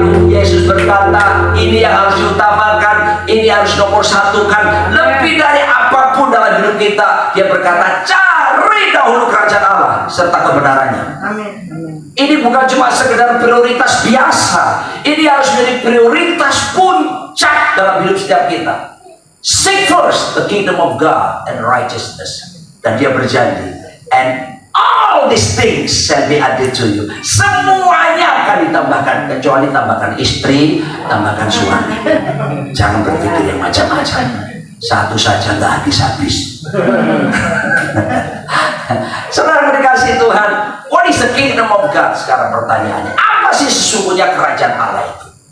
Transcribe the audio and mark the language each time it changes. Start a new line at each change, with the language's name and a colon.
Indonesian: Yesus berkata, ini yang harus diutamakan, ini harus nomor satukan lebih dari apapun dalam hidup kita. Dia berkata, cari dahulu kerajaan Allah serta kebenarannya. Amin. Ini bukan cuma sekedar prioritas biasa, ini harus menjadi prioritas puncak dalam hidup setiap kita.
English: Seek first the kingdom of God and righteousness.
Indonesian: Dan dia berjanji,
English: and all these things shall be added to you.
Indonesian: Semuanya akan ditambahkan, kecuali tambahkan istri, tambahkan suami. Jangan berpikir yang macam-macam. Satu saja nggak habis-habis. Saudara dikasih Tuhan,
English: what is the kingdom of God?
Indonesian: Sekarang pertanyaannya, apa sih sesungguhnya kerajaan Allah itu?